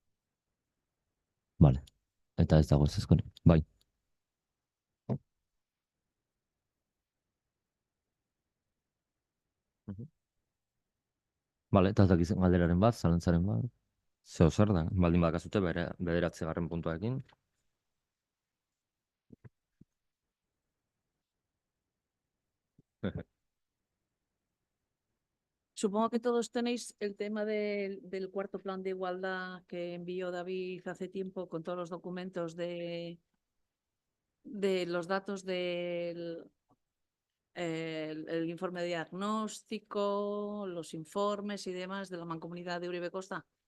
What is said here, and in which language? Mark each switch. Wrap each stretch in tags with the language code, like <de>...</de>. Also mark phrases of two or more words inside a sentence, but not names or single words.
<eu>Vale, eta ez dago ezezkorik. Bai. Vale, eta ez dakit galderaren bat, zalantzaren bat. Zeo zer da, baldin bakazute bederatzigarren puntuarekin.</eu> <es>Supongo que todos tenéis el tema del cuarto plan de igualdad que envió David hace tiempo con todos los documentos de los datos del el informe de diagnóstico, los informes y demás de la Mancomunidad de Uribe Costa.</es>